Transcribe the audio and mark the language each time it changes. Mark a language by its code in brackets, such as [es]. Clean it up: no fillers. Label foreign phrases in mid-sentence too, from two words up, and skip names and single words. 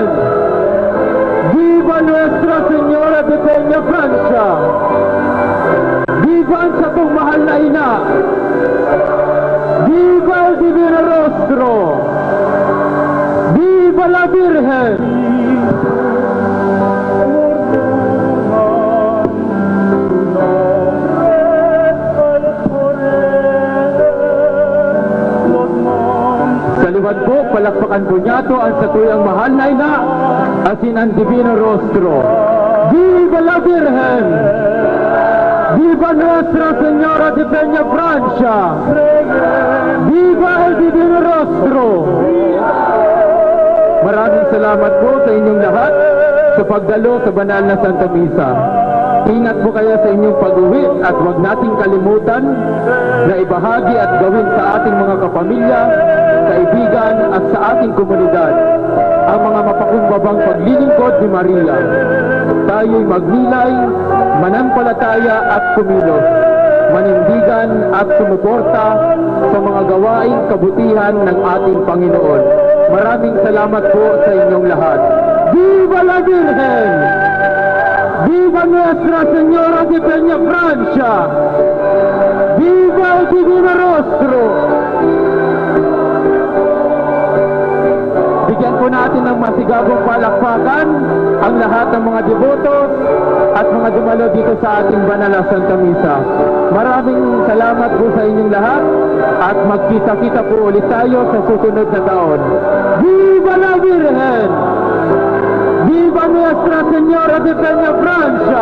[es] Viva Nuestra Señora de Peñafrancia! [bik] Viva ang satong mahal na ina! [es] Viva el Divino Rostro! Viva la Virgen! [bik] Sa liwat po, palakpakan po niya to ang satuyang mahal na ina, asin ang Divino Rostro. [es] Viva la Virgen! Viva Nuestra Señora de Peñafrancia! Viva el Divino Rostro! [tl] Maraming salamat po sa inyong lahat sa pagdalo sa banal na Santa Misa. Ingat po kayo sa inyong pag-uwi at huwag nating kalimutan na ibahagi at gawin sa ating mga kapamilya, kaibigan at sa ating komunidad ang mga mapakumbabang paglilingkod ni Maria. Tayo'y magnilay, manampalataya at kumilos, manindigan at sumuporta sa mga gawaing kabutihan ng ating Panginoon. Maraming salamat po sa inyong lahat. [es] Viva la Virgen! Viva Nuestra Señora de Peñafrancia! Viva el Divino Rostro! [tl] Bigyan po natin ng masigabong palakpakan ang lahat ng mga devotos at mga dumalo dito sa ating banal na Santa Misa. Maraming salamat po sa inyong lahat at magkita-kita po ulit tayo sa susunod na taon. [es] Viva la Virgen! Viva Nuestra Señora de Penafrancia!